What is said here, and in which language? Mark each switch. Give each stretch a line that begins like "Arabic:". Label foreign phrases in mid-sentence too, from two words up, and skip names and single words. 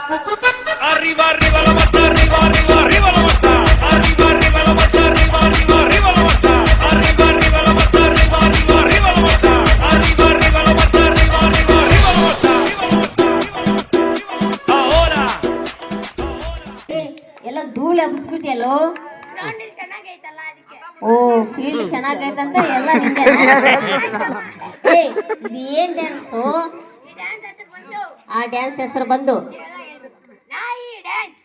Spanish: Arriba, arriba la Marta, arriba, arriba, arriba la Marta. Arriba, arriba la Marta, arriba, arriba, arriba la Marta. Arriba, arriba la Marta, arriba, arriba, arriba la Marta. Arriba, arriba la Marta, arriba, arriba, arriba la Marta. Ahora.
Kannada: ಎಲ್ಲ ಧೂಳು ಹಬ್ಬಿಸ್ಬಿಟ್ಟಿಯಲ್ಲೋ. ಗ್ರೌಂಡ್ ಚೆನ್ನಾಗೈತಲ್ಲ ಅದಕ್ಕೆ. ಓ ಫೀಲ್ಡ್ ಚೆನ್ನಾಗೈತಂತ ಎಲ್ಲ ನಿಂದೆ. ಇದು ಏನ್ ಡ್ಯಾನ್ಸು? ಈ ಡ್ಯಾನ್ಸ್ ಹೆಸರು ಬಂದು ಆ ಡ್ಯಾನ್ಸ್ ಹೆಸರು ಬಂದು ನಾಯಿ ಡ್ಯಾನ್ಸ್.